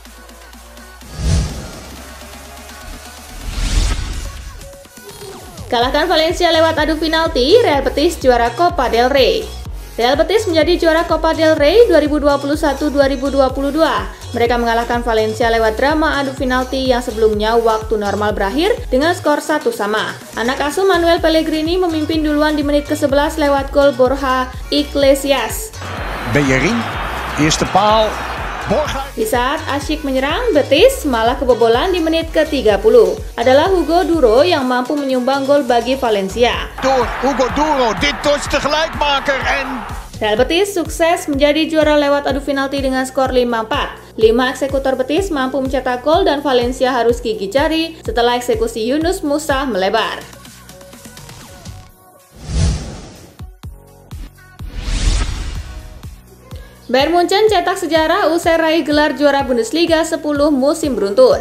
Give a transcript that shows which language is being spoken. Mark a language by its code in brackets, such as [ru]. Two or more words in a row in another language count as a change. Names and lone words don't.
[id] Kalahkan Valencia lewat adu penalti, Real Betis juara Copa del Rey. Real Betis menjadi juara Copa del Rey 2021-2022. Mereka mengalahkan Valencia lewat drama adu penalti yang sebelumnya waktu normal berakhir dengan skor 1-1. Anak asuh Manuel Pellegrini memimpin duluan di menit ke-11 lewat gol Borja Iglesias. [nl] Bellerin, eerste paal. [id] Di saat asyik menyerang, Betis malah kebobolan di menit ke-30. Adalah Hugo Duro yang mampu menyumbang gol bagi Valencia. [nl] Door Hugo Duro, dit is de gelijkmaker en [id] Real Betis sukses menjadi juara lewat adu penalti dengan skor 5-4. 5 eksekutor Betis mampu mencetak gol dan Valencia harus gigit jari setelah eksekusi Yunus Musa melebar. Bayern Munchen cetak sejarah usai raih gelar juara Bundesliga 10 musim beruntun.